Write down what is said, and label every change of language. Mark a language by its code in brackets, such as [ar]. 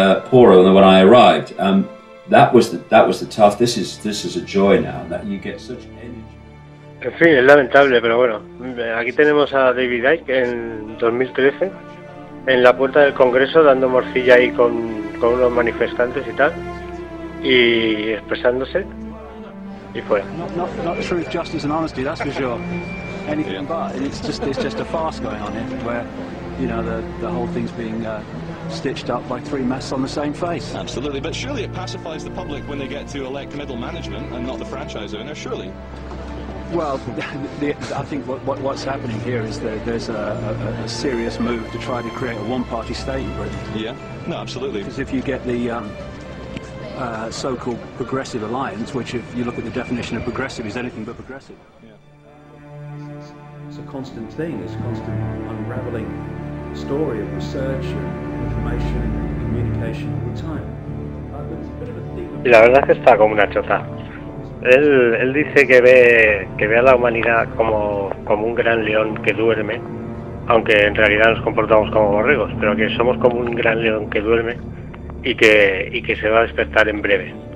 [en] Poor when I arrived, that was the tough. This is a joy now that you get such energy. [es] En fin, es lamentable, pero bueno, aquí tenemos a David Icke en 2013 en la puerta del Congreso dando morcilla ahí con unos manifestantes y tal, y expresándose, y fuera. [en] Not truth, justice and honesty, that's for sure. Anything but, and it's just a farce going on here, where the whole thing's being stitched up by three masks on the same face. Absolutely, but surely it pacifies the public when they get to elect middle management and not the franchise owner, surely. Well, I think what's happening here is that there's a serious move to try to create a one-party state in Britain. Yeah, no, absolutely. Because if you get the so-called progressive alliance, which if you look at the definition of progressive is anything but progressive. Yeah. It's a constant thing, it's a constant unravelling story of research and information and communication all the time. There's a bit of a theme. [es] Y la verdad es que está como una choza. Él dice que ve a la humanidad como un gran león que duerme, aunque en realidad nos comportamos como borregos, pero que somos como un gran león que duerme y que se va a despertar en breve.